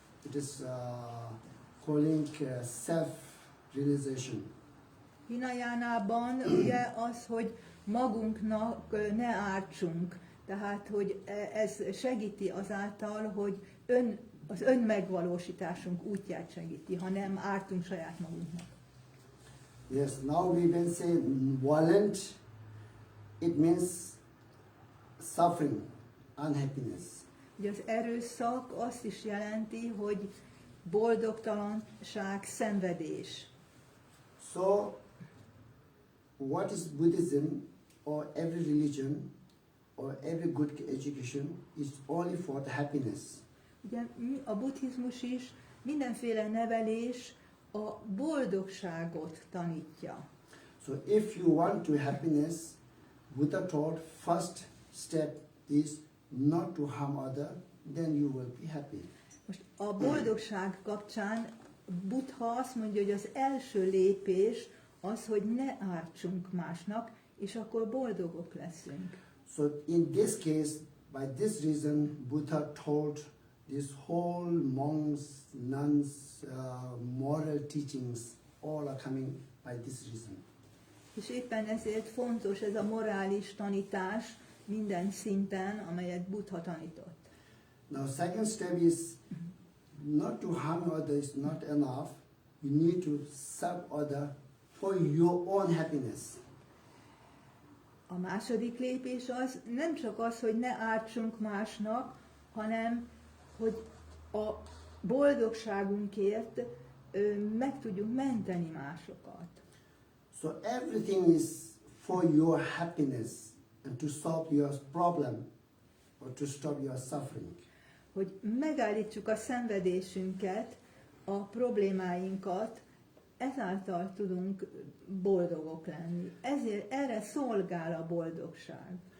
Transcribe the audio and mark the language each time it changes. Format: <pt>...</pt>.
<en>It is calling self-realization.</en> <hu>Hinayánában ugye az, hogy magunknak ne ártsunk, tehát hogy ez segíti azáltal, hogy az önmegvalósításunk útját segíti, ha nem ártunk saját magunknak.</hu> <en>Yes, now we can say violent, it means suffering, unhappiness.</en> <hu>Ugye az erőszak azt is jelenti, hogy boldogtalanság, szenvedés.</hu> <en>So, what is Buddhism or every religion or every good education is only for the happiness.</en> <hu>Ugye a buddhizmus is mindenféle nevelés a boldogságot tanítja.</hu> <en>So if you want to happiness, Buddha taught first step is not to harm other, then you will be happy.</en> <hu>Most a boldogság kapcsán Buddha azt mondja, hogy az első lépés az, hogy ne ártsunk másnak, és akkor boldogok leszünk.</hu> <en>So in this case, by this reason, Buddha told this whole monks, nuns, moral teachings, all are coming by this reason.</en> <hu>És éppen ezért fontos ez a morális tanítás minden szinten, amelyet Buddha tanított.</hu> <en>Now, second step is not to harm others is not enough. You need to serve other for your own happiness.</en> <hu>A második lépés az nem csak az, hogy ne ártsunk másnak, hanem hogy a boldogságunkért meg tudjuk menteni másokat. So everything is for your happiness and to solve your problem or to stop your suffering. Hogy megállítsuk a szenvedésünket, a problémáinkat, ezáltal tudunk boldogok lenni. Ezért erre szolgál a boldogság.</hu>